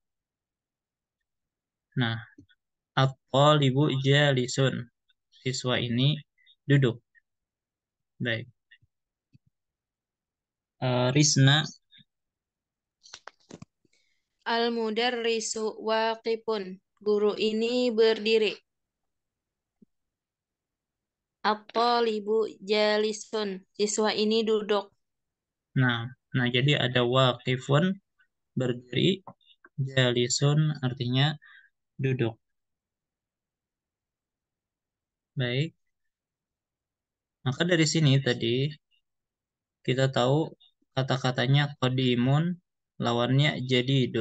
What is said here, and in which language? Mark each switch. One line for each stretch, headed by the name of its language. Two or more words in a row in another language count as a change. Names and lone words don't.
Indonesian: Nah,
Arabic: at-talibu jalisun,
Indonesian: siswa ini duduk. Baik. Risna.
Arabic: Al-mudarrisu waqifun.
Indonesian: Guru ini berdiri.
Arabic: At-talibu jalisun.
Indonesian: Siswa ini duduk. Nah, jadi ada waqifun, berdiri, jalisun artinya duduk. Baik. Maka dari sini tadi kita tahu kata-katanya qadimun, lawannya jadidun.